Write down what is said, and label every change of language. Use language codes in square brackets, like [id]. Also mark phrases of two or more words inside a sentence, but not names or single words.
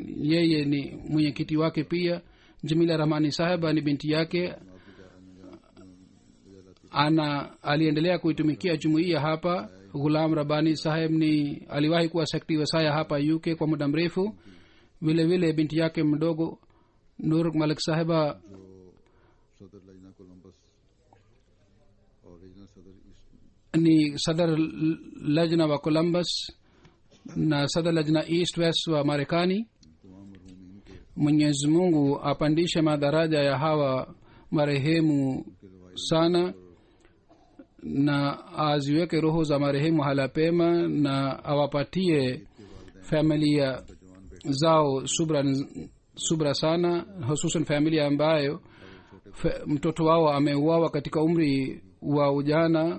[sw] yeye ni mwenyekiti wake pia. jamila rahmani saheba ni binti yake. aliendelea kuitumikia jumuiya hapa. ghulam rabani saheb aliwahi kuwa sekretari wasaya hapa uk kwa muda mrefu. vile vile binti yake mdogo nur malik saheba [ur] صدر لجنہ کولمبس اور ریجنل صدر [sw] ni sadar lajna wa columbus na sadar lajna [en] east west [sw] wa marekani. [ur] تمام مرحومین کے [sw] mwenyezi mungu apandishe madaraja ya hawa marehemu sana na aziweke roho za marehemu hala pema na awapatie familia zao subra sana, hususan familia ambayo mtoto wao ameuawa katika umri wa ujana.